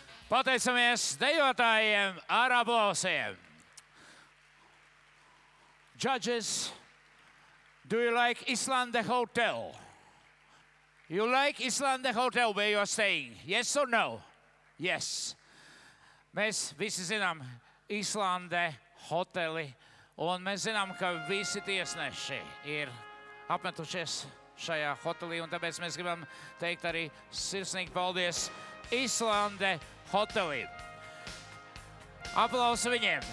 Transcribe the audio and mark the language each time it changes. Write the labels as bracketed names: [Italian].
[Latvian] Pateicamies dejotājiem ar aplausiem. [English] Judges, do you like Islande Hotel? You like Islande Hotel where you are staying? Yes or no? Yes. [Latvian] Mēs visi zinām Islande hoteli, un mēs zinām, ka visi tiesneši ir apmetušies šajā hotelī, un tāpēc mēs gribam teikt arī sirsnīgi paldies Islande hotelī. Aplausi viņiem.